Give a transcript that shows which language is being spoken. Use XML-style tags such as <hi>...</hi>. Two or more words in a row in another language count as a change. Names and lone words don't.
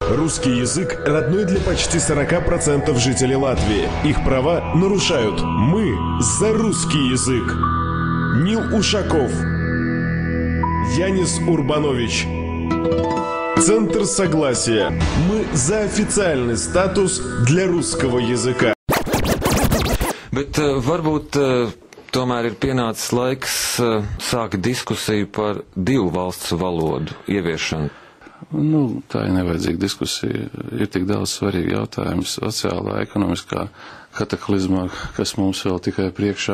<ru>Русский язык родной для почти 40% жителей Латвии. Их права нарушают. Мы за русский язык. Нил Ушаков. Янис Урбанович. Центр согласия. Мы за официальный статус для русского языка.</ru> <lv>Bet varbūt tomēr ir pienācis laiks sākt diskusiju par divu valstu valodu ieviešanu. Nu, tā ir nevajadzīga diskusija. Ir tik daudz svarīgi jautājumi sociālā, ekonomiskā kataklizmā, kas mums vēl tikai priekšā.</lv>